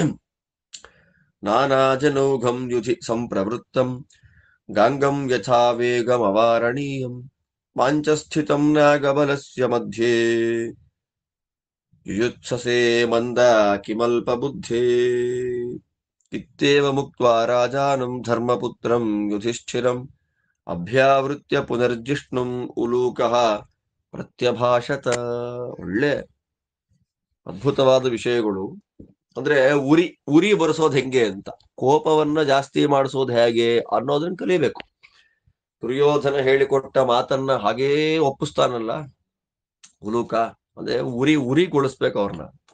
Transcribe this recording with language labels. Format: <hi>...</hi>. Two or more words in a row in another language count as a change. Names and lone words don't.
<sa>ನಾನಾಜನೌಘಂ ಯುಧಿ ಸಂಪ್ರವೃತ್ತಂ ಗಾಂಗಂ ಯಥಾ ವೇಗಮವಾರಣೀಯಂ ಪಾಂಚಸ್ಥಿತಂ ನಾಗಬಲಸ್ಯ ಮಧ್ಯೆ ಯುಯುತ್ಸಸೆ ಮಂದ ಕಿಮಲ್ಪಬುದ್ಧೇ ಇತ್ಯೇವ ಮುಕ್ತ್ವಾ ರಾಜಾನಂ ಧರ್ಮಪುತ್ರಂ ಯುಧಿಷ್ಠಿರಂ ಅಭ್ಯಾವೃತ್ಯ ಪುನರ್ಜಿಷ್ಣುಂ ಉಲೂಕಃ ಪ್ರತ್ಯಭಾಷತ.</sa> <kn>ಒಳ್ಳೆ ಅದ್ಭುತವಾದ ವಿಷಯಗಳು. ಅಂದ್ರೆ ಉರಿ ಬರೆಸೋದು ಹೆಂಗೆ ಅಂತ, ಕೋಪವನ್ನ ಜಾಸ್ತಿ ಮಾಡಿಸೋದು ಹೇಗೆ ಅನ್ನೋದನ್ನ ಕಲಿಬೇಕು. ದುರ್ಯೋಧನ ಹೇಳಿಕೊಟ್ಟ ಮಾತನ್ನ ಹಾಗೇ ಒಪ್ಪಿಸ್ತಾನಲ್ಲ ಉಲೂಕ, ಅಂದ್ರೆ ಉರಿಗೊಳಿಸ್ಬೇಕು ಅವ್ರನ್ನ.</kn>